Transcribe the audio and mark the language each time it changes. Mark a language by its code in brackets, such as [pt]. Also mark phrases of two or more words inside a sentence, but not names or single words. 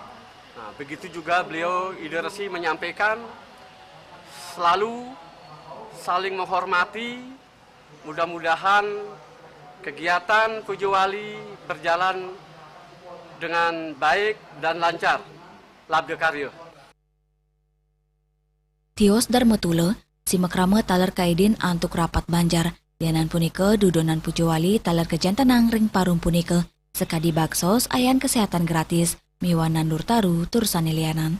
[id] Nah, begitu juga beliau, Ide Resi, menyampaikan selalu saling menghormati, mudah-mudahan kegiatan Pujuwali berjalan dengan baik dan lancar. [ban] Labda karya. Tios Dharma Tula, si makrama talar kaidin antuk rapat Banjar, dianan punika dudonan Pujuwali talar kejantanang ring parum punika, sekadi baksos ayan [id] kesehatan gratis, [ban] miwanan nur taru tursani lianan.